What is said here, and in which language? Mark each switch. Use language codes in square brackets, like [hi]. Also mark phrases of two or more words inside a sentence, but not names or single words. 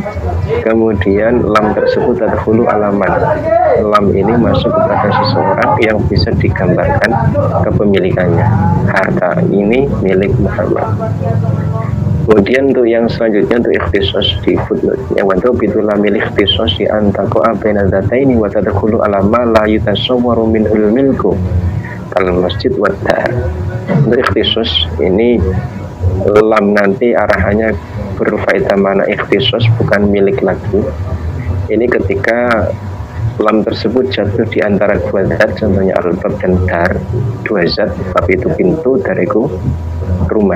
[id] Kemudian lam tersebut [ar] تدخل على من, [id] lam ini masuk kepada seseorang yang bisa digambarkan kepemilikannya, harta ini milik Muhammad. Kemudian untuk yang selanjutnya, untuk ikhtisos di footnote-nya, [ar] وضابط لام الاختصاص أن تقع بين ذاتين وتدخل على ما لا يتصور منه الملك كالمسجد والدار. Untuk ikhtisos ini lam nanti arahannya berfaedah معنى الاختصاص, bukan milik lagi. Ini ketika lam tersebut jatuh di antara dua zat, contohnya al-bab dan dar, dua zat, bab itu pintu, dar itu rumah.